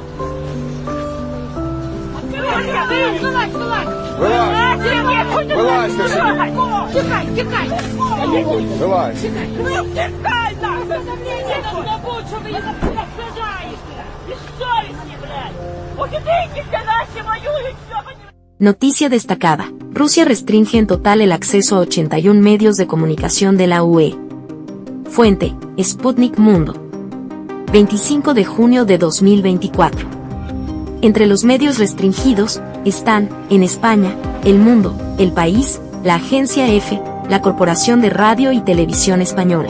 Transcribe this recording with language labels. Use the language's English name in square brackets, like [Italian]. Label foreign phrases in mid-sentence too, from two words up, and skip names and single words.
[Russian] Вылазь! Вылазь, ты Тикай, тикай! Вылазь. Ну, тикай нахуй! Мне давно будет, что вы нас сажаете! Бессовестни, блядь! Уйдите, наши воюют, все понимаете! [Spanish] Noticia destacada. Rusia restringe en total el acceso a 81 medios de comunicación de la UE. Fuente: Sputnik Mundo. 25 de junio de 2024. Entre los medios restringidos, están, en España, El Mundo, El País, la Agencia EFE, la Corporación de Radio y Televisión Española.